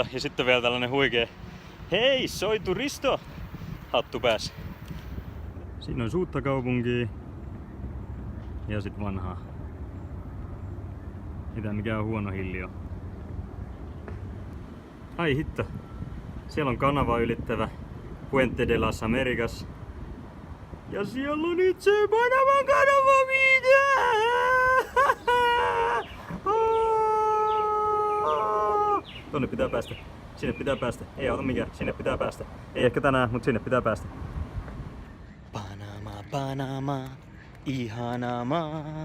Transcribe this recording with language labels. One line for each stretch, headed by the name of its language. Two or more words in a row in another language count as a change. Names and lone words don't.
Finnish: Ja sitten vielä tällainen huikee hei,
Spanish: soy turisto!
Finnish: Hattu päässä. Siinä on uutta kaupunkia. Ja sit vanhaa. Ei tää mikään huono hilli oo. Ai hitto. Siellä on kanava ylittävä Puente de las Americas. Ja siellä on itse Panaman kanava, mitä? Tonne pitää päästä. Sinne pitää päästä. Ei auta mikään. Sinne pitää päästä. Ei ehkä tänään, mutta sinne pitää päästä. Panama, Panama, ihana maa.